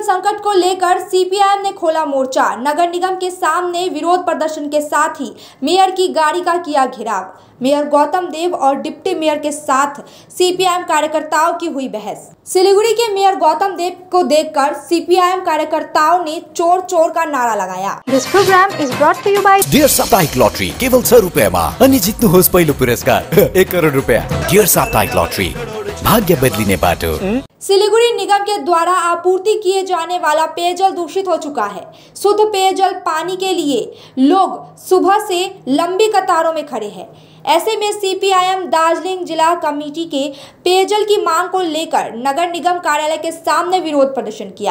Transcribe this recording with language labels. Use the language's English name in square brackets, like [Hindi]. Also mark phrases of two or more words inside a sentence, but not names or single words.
[Hindi] संकट को लेकर सीपीआईएम ने खोला मोर्चा। नगर निगम के सामने विरोध प्रदर्शन के साथ ही मेयर की गाड़ी का किया घेराव। मेयर गौतम देव और डिप्टी मेयर के साथ सीपीआईएम कार्यकर्ताओं की हुई बहस। सिलीगुड़ी के मेयर गौतम देव को देखकर सीपीआईएम कार्यकर्ताओं ने चोर चोर का नारा लगाया। [English] This program is brought to you by [Nepali] डियर साप्ताहिक लॉटरी केवल 100 रुपैयाँमा अनि जित्नुहोस् पहिलो पुरस्कार 1 करोड रुपैयाँ। डियर साप्ताहिक लॉटरी भाग्य बदलिने बाटो। [Hindi] सिलीगुड़ी निगम के द्वारा आपूर्ति किए जाने वाला पेयजल दूषित हो चुका है। शुद्ध पेयजल पानी के लिए लोग सुबह से लंबी कतारों में खड़े हैं। ऐसे में सीपीआईएम दार्जिलिंग जिला कमेटी के पेयजल की मांग को लेकर नगर निगम कार्यालय के सामने विरोध प्रदर्शन किया।